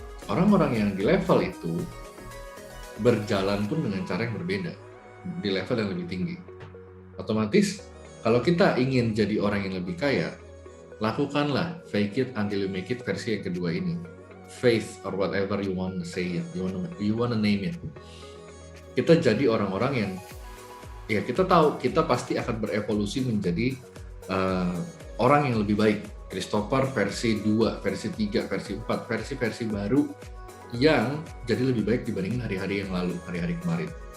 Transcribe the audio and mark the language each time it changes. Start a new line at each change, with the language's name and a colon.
Indonesian: Orang-orang yang di level itu berjalan pun dengan cara yang berbeda, di level yang lebih tinggi. Otomatis, kalau kita ingin jadi orang yang lebih kaya, lakukanlah
English: fake it until you make it
Indonesian: versi yang kedua ini.
English: Faith or whatever you want to say it, you want to name it.
Indonesian: Kita jadi orang-orang yang, ya kita tahu kita pasti akan berevolusi menjadi orang yang lebih baik. Christopher versi 2, versi 3, versi 4, versi baru yang jadi lebih baik dibandingin hari-hari yang lalu, hari-hari kemarin.